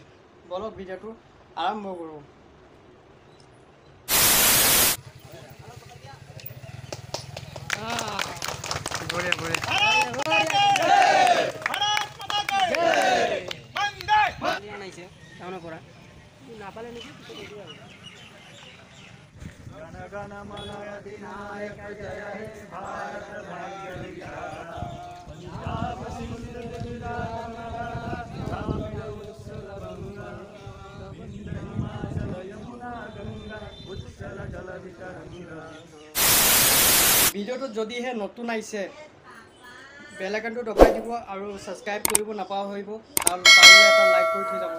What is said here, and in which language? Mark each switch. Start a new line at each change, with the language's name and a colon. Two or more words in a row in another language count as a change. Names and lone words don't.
Assamese: বলক ভিডিঅ'টো আৰম্ভ কৰোঁ। নাপালে নেকি
Bangla: গণ মন অধিনায়ক জয় হে ভারত ভাগ্য বিধাতা পঞ্জাব সিন্ধ
Assamese: ভিডিঅ'টো যদিহে নতুন আহিছে
English: bell icon
Assamese: দবাই দিব আৰু সাবস্ক্ৰাইব কৰিব নাপাহৰিব আৰু পাৰিলে এটা লাইক কৰি থৈ যাব।